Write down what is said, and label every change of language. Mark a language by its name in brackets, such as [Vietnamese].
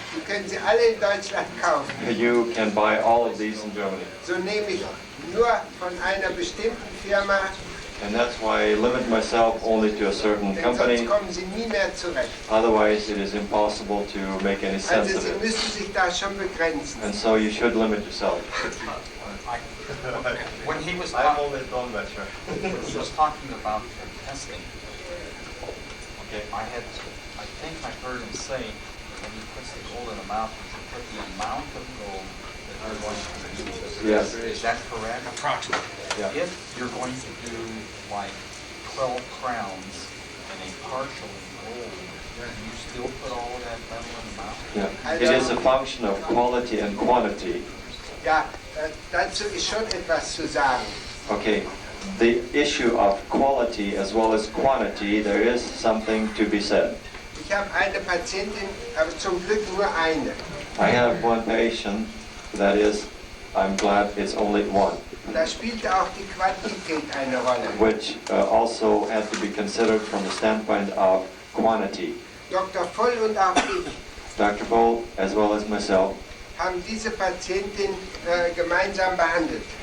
[German] Die können Sie alle in Deutschland kaufen. [English] You can buy all of these in Germany. [German] So nehme ich nur von einer bestimmten Firma, [English] And that's why I limit myself only to a certain [German] denn [English] company. [German] sonst kommen Sie nie mehr zurecht. [English] Otherwise, it is impossible to make any sense [German] Also [English] of [German] Sie [English] it. [German] müssen sich da schon begrenzen. [English] And so you should limit yourself. When he was I'm talking, only a Dolmetscher. he was talking about testing. Okay. I think I heard him say when he puts the gold in the mouth, he should put the amount of gold that you're going to use. Yes. Is that correct? Approximately. Yeah. If you're going to do like 12 crowns and a partial in gold, you still put all of that metal in the mouth? Yeah. It is a function of quality and quantity. [German] Ja, dazu ist schon etwas zu sagen. [English] Okay. The issue of quality as well as quantity, there is something to be said. [German] Ich habe eine Patientin, aber zum Glück nur eine. [English] I have one patient, that is, I'm glad it's only one, [German] Da spielte auch die Quantität eine Rolle. [English] which also had to be considered from the standpoint of quantity. [German] Dr. Voll und auch ich [English] Dr. Boll, as well as myself, [German] haben diese Patientin gemeinsam behandelt.